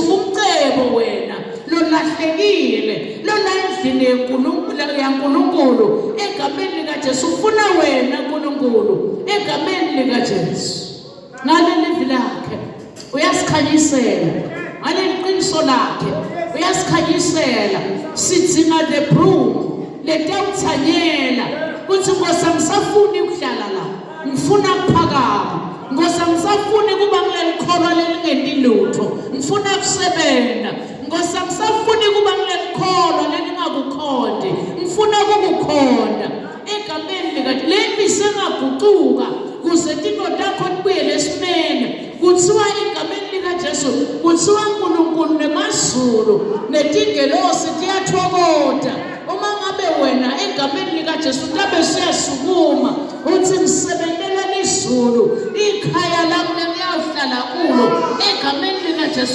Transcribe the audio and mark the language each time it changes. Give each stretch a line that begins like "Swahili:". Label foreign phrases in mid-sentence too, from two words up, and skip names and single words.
Swati: Umcebo wena lolahlekile lola endlini yeNkulunkulu egameni lika Jesu. Ufuna wena uNkulunkulu egameni lika Jesu. Ngale livi lakhe uyasikhanyisela, ngale liqiniso lakhe uyasikhanyisela. Sidzinga
English: the broom
Swati: letawuthanyela kuthi Nkosi angisafuni ukuhlala la, ngifuna ukuphakama. Nkosi angisafuni kuba kuleli kholo lelingenti lutho, ngifuna ukusebenza. Nkosi angisafuni kuba kuleli kholo lelingakukhonde, ngifuna ukukukhonda egameni lika Jesu. Levi sengaguquka kuze tino takho tibuyele esimeni. Kuthiwa egameni lika Jesu, kuthiwa uNkulunkulu nemazulu netingelosi tiyathokoza uma ngabe wena egameni lika Jesu tabe siyasukuma uthi ngisebenzela lizulu ikhaya lami lengiyawuhlala kulo egameni lika Jesu.